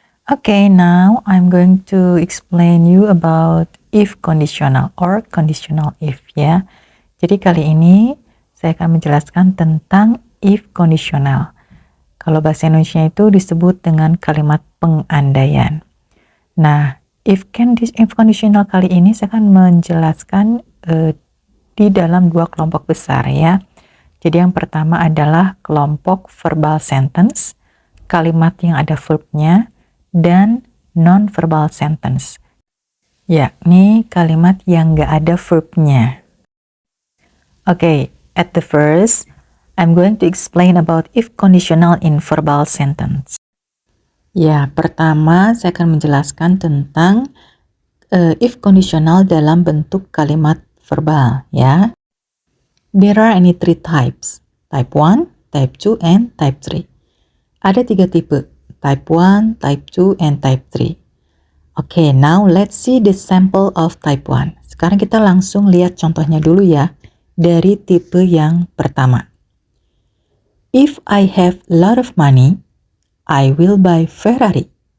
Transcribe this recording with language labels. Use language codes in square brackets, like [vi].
[en] Okay, now I'm going to explain you about if conditional or conditional if ya. [id] Jadi kali ini saya akan menjelaskan tentang if conditional. Kalau bahasa Indonesia itu disebut dengan kalimat pengandaian. Nah, if conditional kali ini saya akan menjelaskan di dalam dua kelompok besar ya. Jadi yang pertama adalah kelompok verbal sentence, kalimat yang ada verbnya, dan non-verbal sentence, yakni kalimat yang nggak ada verbnya. [en] Okay, at the first, I'm going to explain about if conditional in verbal sentence. [id] Ya, pertama saya akan menjelaskan tentang if conditional dalam bentuk kalimat verbal ya. [en] There are any three types. Type 1, type 2, and type 3. [id] Ada tiga tipe. [en] Type 1, type 2, and type 3. Okay, now let's see the sample of type 1. [id] Sekarang kita langsung lihat contohnya dulu ya, dari tipe yang pertama. [en] If I have a lot of money, I will buy Ferrari.